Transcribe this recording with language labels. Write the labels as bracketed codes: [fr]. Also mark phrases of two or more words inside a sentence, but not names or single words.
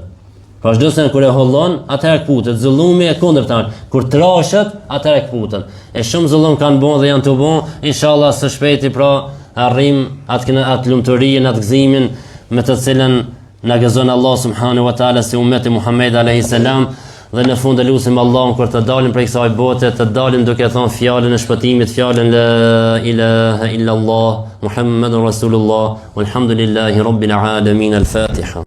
[sq] Pra çdo send kur e hollon, atëherë kputet. Zullumi e kundërtan, kur trashet, atëherë kputet. E shumë zullum kanë bën dhe janë të bën, inshallah së shpejti pra arrim atë lumturinë, atë gëzimin me të cilën na gëzon Allah [ar] سبحانه وتعالى [sq] si ummeti Muhammed [ar] عليه السلام. [sq] Dhe në fund e lutim Allahun kur të dalim prej kësaj bote, të dalim duke thënë fjalën e shpëtimit, fjalën [ar] لا إله إلا الله محمد رسول الله والحمد لله رب العالمين. [sq] Al-Fatiha.